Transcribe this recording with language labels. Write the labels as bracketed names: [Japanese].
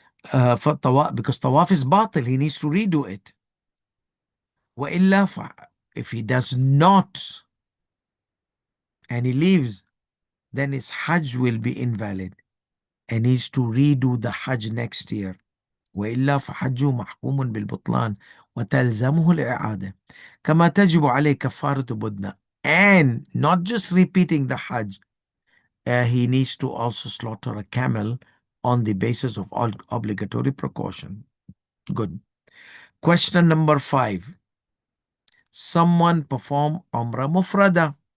[English] For tawaf, because tawaf is batil, he needs to redo it. وإلا, if he does not and he leaves, then his Hajj will be invalid and needs to redo the Hajj next year. [Arabic] وإلا فحجه محكوم بالبطلان وتلزمه الإعادة كما تجب عليه كفارة بدنة. [English] And not just repeating the Hajj, he needs to also slaughter a camel on the basis of all obligatory precaution. Good. Question number 5. Someone perform Umrah Mufrada.